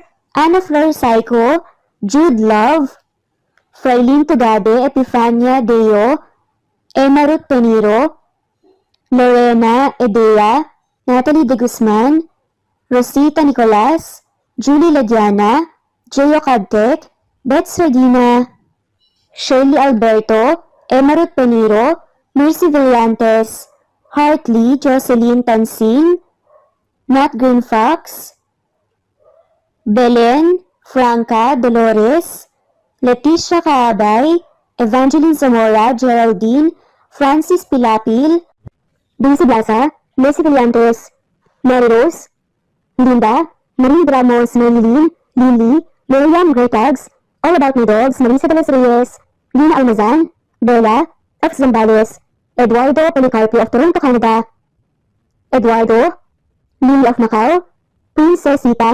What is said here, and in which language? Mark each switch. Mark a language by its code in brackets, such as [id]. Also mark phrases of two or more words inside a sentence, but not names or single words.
[en] Ana Flor Psycho, Jude Love, Frailin Tugade, Epifania Deo, Emma Ruth Peniro, Lorena Edea, Natalie De Guzman, Rosita Nicolas, Julie Ladiana, Gio Cadtec, Bets Regina, Shirley Alberto, Emma Ruth Peniro, Mercy Villantes, Hartley, Jocelyn Tansin, Nat Green Fox, Belen, Franca, Dolores, Leticia Kaabay, Evangeline Zamora, Geraldine, Francis Pilapil, Daisy Blasa, Mercy Villantes, Mary Rose, Linda, Marie Ramos, Maylene, Lily, Miriam Gretags, All About My Dogs, Marisa de los Reyes, Lina Almazan, Bella, F. Zambales, Eduardo Policarpio of Toronto, Canada, Eduardo, Lily of Macau, Princess Sita